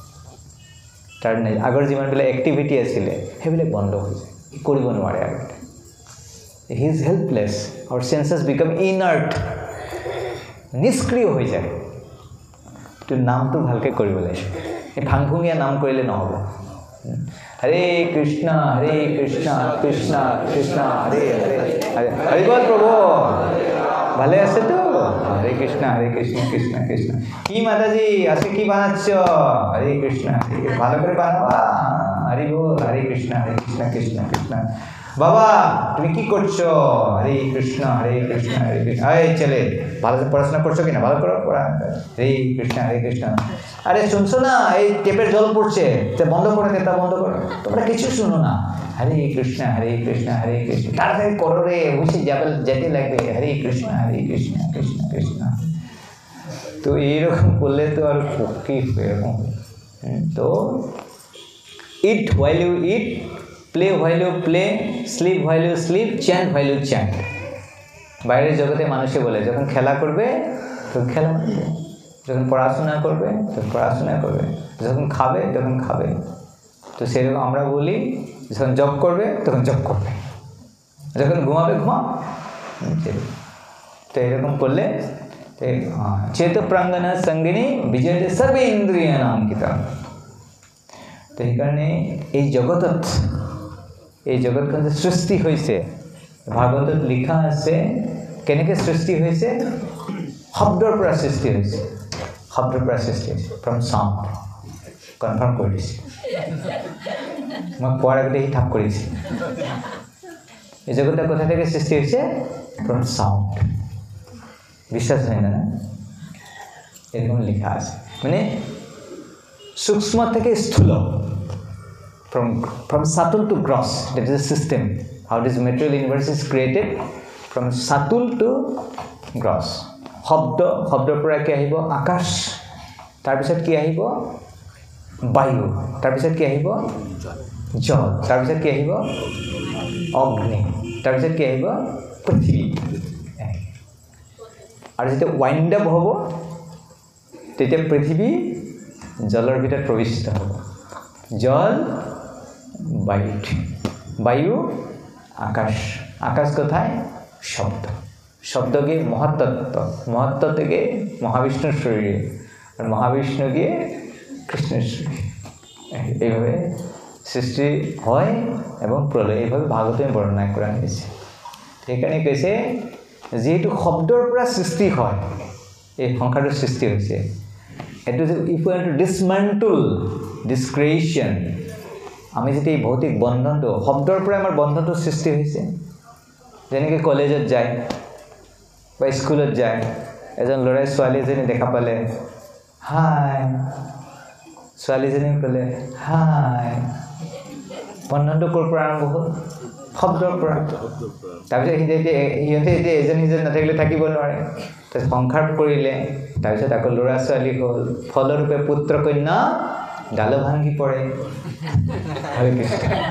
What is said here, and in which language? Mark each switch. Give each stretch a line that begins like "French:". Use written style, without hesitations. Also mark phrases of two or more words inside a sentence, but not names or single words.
Assamese: তাৰ আগৰ যিমানবিলাক এক্টিভিটি আছিলে সেইবিলাক বন্ধ হৈ যায় কৰিব নোৱাৰে আৰু
English: he is helpless our senses become inert
Assamese: নিষ্ক্ৰিয় হৈ যায় তো নামটো ভালকে কৰিব লাগে এই ফাংফুঙীয়া নাম কৰিলে নহ'ব হৰে কৃষ্ণ
Bangla: কৃষ্ণ কৃষ্ণ হৰে হৰে
Assamese: হৰি বল প্ৰভু ভালে আছে
Bangla: তো হৰে কৃষ্ণ কৃষ্ণ কৃষ্ণ কি মাতাজি আছে কি বানাচ্ছ হরে কৃষ্ণ ভালো করে বানাবা হরি বল হরে কৃষ্ণ কৃষ্ণ কৃষ্ণ বাবা তুমি কি করছো হরে কৃষ্ণ এই চলে ভালো পড়াশোনা করছো কিনা ভালো করে পড়া হরে কৃষ্ণ আরে শুনছো না এই টেপের জল পড়ছে তে বন্ধ করে দে তা বন্ধ করো তোমরা কিছু শুনো না হরে কৃষ্ণ তাড়াতাড়ি করো রে বসে যেতে লাগবে হরে কৃষ্ণ কৃষ্ণ তো এইরকম করলে তো আর কি এরকম তো
English: eat while you eat play while you play sleep while you sleep chant while you chant
Bangla: বাইরের জগতে মানুষে বলে যখন খেলা করবে তখন খেলা করবে যখন পড়াশোনা করবে তখন পড়াশোনা করবে যখন খাবে তখন খাবে তো সেরকম আমরা বলি যখন
English: job
Bangla: তখন জব করবে যখন ঘুমাবে ঘুমাও তো এরকম করলে চেত প্রাঙ্গণ সঙ্গিনী বিজয়তে সর্ব ইন্দ্রিয়ানাম কিতাম তো এই কারণে এই জগতত সৃষ্টি হয়েছে
Assamese: ভাগৱতত লিখা আছে কেনেকৈ
Bangla: সৃষ্টি হয়েছে
Assamese: শব্দৰ পৰা
Bangla: সৃষ্টি হয়েছে
English: from sound confirm
Assamese: কৰি দিছে মই কোৱাৰ আগতে সি ঠাপ কৰিছে এই জগতৰ
Bangla: কথা থেকে সৃষ্টি হয়েছে
English: from sound
Bangla: বিশ্বাস হয় না এরকম লেখা আছে মানে সূক্ষ্ম থেকে স্থূল
English: from subtle to gross
Assamese: that is a system how this material universe is created from subtle to gross শব্দৰ পৰা কি আহিব আকাশ তাৰ পিছত কি আহিব বায়ু তাৰ পিছত কি আহিব জল তাৰ পিছত কি আহিব অগ্নি তাৰ পিছত কি আহিব পৃথিৱী আৰু যেতিয়া ওয়াইন্ড আপ হ'ব তেতিয়া পৃথিৱী জলৰ ভিতৰত প্ৰবিষ্ট হ'ব জল বায়ু আকাশ
Bangla: কোথায় শব্দ গিয়ে মহত্তত্ব থেকে মহাবিষ্ণুর শরীরে আর মহাবিষ্ণু গিয়ে কৃষ্ণের শরীরে এইভাবে সৃষ্টি হয় এবং প্রলয় এইভাবে
Assamese: ভাগৱতে বৰ্ণনা কৰা হৈছে সেইকাৰণে কৈছে যেহেতু শব্দৰ পৰা সৃষ্টি হয় এই সংসাৰৰ সৃষ্টি হৈছে
English: It is if we want to dismantle this creation
Assamese: আমি যেতিয়া এই ভৌতিক বন্ধনটো শব্দৰ পৰা আমাৰ বন্ধনটো সৃষ্টি হৈছে যেনেকৈ কলেজত যায় বা স্কুলত যায় এজন ল'ৰাই ছোৱালী এজনী দেখা পালে হাই ছোৱালীজনীও ক'লে হাই বন্ধনটো ক'ৰ পৰা আৰম্ভ হ'ল শব্দৰ পৰা তাৰপিছত সিহঁতে এতিয়া এজন নাথাকিলে থাকিব নোৱাৰে তাৰপিছত সংসাৰ কৰিলে তাৰপিছত আকৌ ল'ৰা ছোৱালী হ'ল ফলৰূপে পুত্ৰ কন্যা ডালো ভাঙি পৰে হৰে কৃষ্ণ